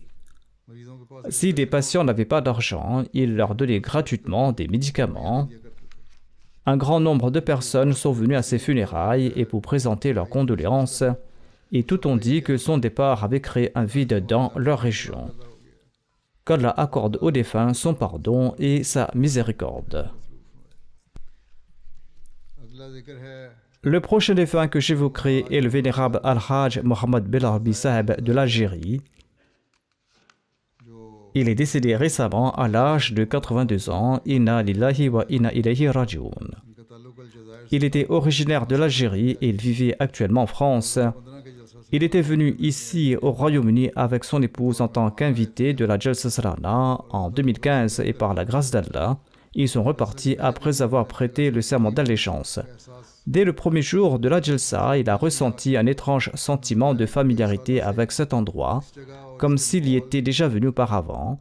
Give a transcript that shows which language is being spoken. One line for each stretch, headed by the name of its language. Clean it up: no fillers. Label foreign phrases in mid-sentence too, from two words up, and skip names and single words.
French: Si des patients n'avaient pas d'argent, il leur donnait gratuitement des médicaments. Un grand nombre de personnes sont venues à ses funérailles et pour présenter leurs condoléances, et tout ont dit que son départ avait créé un vide dans leur région. qu'Allah accorde aux défunts son pardon et sa miséricorde.
Urdu: اگلا ذکر ہے
French: Le prochain défunt que j'évoquerai est le vénérable Al-Hajj Mohammed Belarbi Saheb de l'Algérie. Il est décédé récemment à l'âge de 82 ans.
Arabic: إنا لله وإنا إليه راجعون.
Urdu: ان کا تعلق الجزائر
French: Il était originaire de l'Algérie et il vivait actuellement en France.
Urdu: 15 کے جلسہ سے
French: Il était venu ici au Royaume-Uni avec son épouse en tant qu'invité de la Jalsa Salana en 2015 et par la grâce d'Allah, ils sont repartis après avoir prêté le serment d'allégeance. Dès le premier jour de la Jalsa, il a ressenti un étrange sentiment de familiarité avec cet endroit, comme s'il y était déjà venu auparavant.